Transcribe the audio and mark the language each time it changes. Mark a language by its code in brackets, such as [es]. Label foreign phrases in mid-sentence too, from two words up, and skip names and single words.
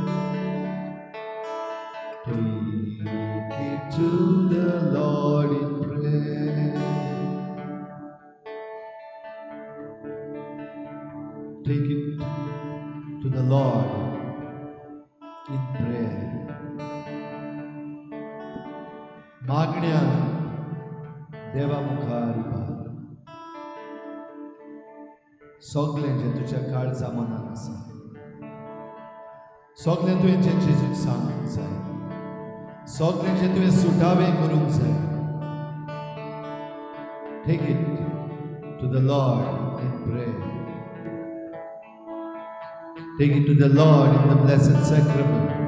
[en] Take it to the Lord in prayer. Take it to the Lord in prayer. [kok] मागण्या देवा मुखार बार. सगळें जें तुज्या काळजा मनान आसा, सगळें तुवें जें जेजूक सांगूंक जाय, सगळें जें तुवें सुटावें करूंक जाय. [en] Take it to the Lord in prayer. Take it to the Lord in the blessed sacrament.